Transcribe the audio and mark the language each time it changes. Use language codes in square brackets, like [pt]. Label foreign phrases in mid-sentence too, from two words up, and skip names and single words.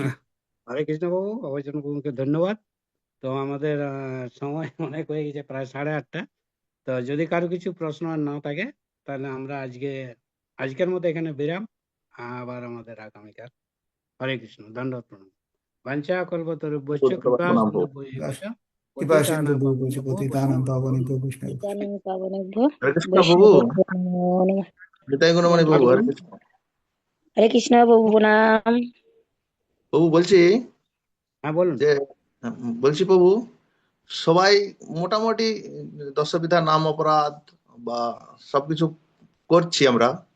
[bn] হরে কৃষ্ণ বাবু, অবৈচন বাবুকে ধন্যবাদ। তো আমাদের সময় অনেক হয়ে গেছে, প্রায় 8:30। তো যদি কারো কিছু প্রশ্ন আর না থাকে, তাহলে আমরা আজকের মতো এখানে বিরাম। আবার আমাদের আগামীকাল। হরে কৃষ্ণ, দণ্ডবত প্রণাম। [sa] বাঞ্ছা কল্পতরুভ্যশ্চ কৃপা [bn] প্রণাম প্রভু। [sa] সিন্ধুভ্যেব কৃপা সিন্ধু পতিতানাং ভূতপতিত পাবনেভ্যো পতিতানাং বৈষ্ণবেভ্যো পাবনেভ্যো বৈষ্ণবেভ্যো। পতিতানাং পাবনেভ্যো [bn] হরে কৃষ্ণ প্রভু। [sa] বৈষ্ণবেভ্যো নমো নমঃ। [bn] নিতাই গুণমণি প্রভু, হরে কৃষ্ণ। হরে কৃষ্ণ প্রভু প্রণাম। প্রভু বলছি হ্যাঁ বলুন। যে বলছি প্রভু, সবাই মোটামুটি দশবিধা নাম অপরাধ বা সবকিছু করছি আমরা।